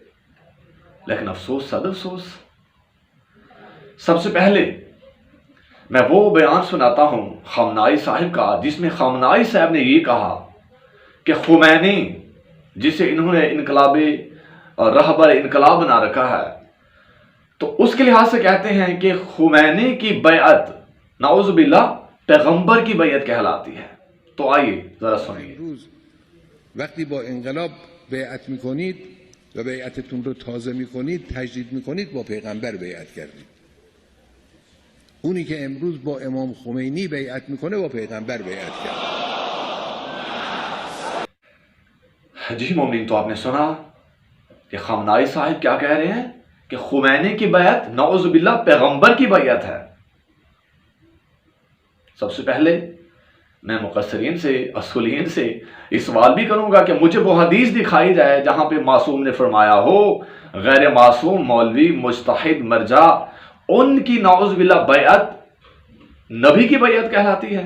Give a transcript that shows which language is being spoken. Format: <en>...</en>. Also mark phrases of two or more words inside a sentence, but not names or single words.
<ur>لیکن افسوس، صد افسوس، سب سے پہلے میں وہ بیان سناتا ہوں خامنائی صاحب کا جس میں خامنائی صاحب نے یہ کہا کہ خمینی، جسے انہوں نے انقلابی رہبر انقلاب بنا رکھا ہے، تو اس کے لحاظ سے کہتے ہیں کہ خمینی کی بیعت</ur> <ar>نعوذ باللہ</ar> <ur>پیغمبر کی بیعت کہلاتی ہے۔ تو آئیے ذرا سنیے۔</ur> <fa>وقتی با انقلاب بیعت میکنید و بیعتتون رو تازه میکنید، تجدید میکنید، با پیغمبر بیعت کردید. اونی که امروز با امام خمینی بیعت میکنه با پیغمبر بیعت کرد.</fa> <ur>جی مومنین، تو آپ نے سنا کہ خامنائی صاحب کیا کہہ رہے ہیں کہ خمینی کی بیعت</ur> <ar>نعوذ باللہ</ar> <ur>پیغمبر کی بیعت ہے۔ سب سے پہلے میں مقصرین سے، اصولین سے اس سوال بھی کروں گا کہ مجھے وہ حدیث دکھائی جائے جہاں پہ معصوم نے فرمایا ہو غیر معصوم مولوی، مجتہد، مرجع، ان کی</ur> <ar>نعوذ باللہ</ar> <ur>بیعت نبی کی بیعت کہلاتی ہے۔</ur>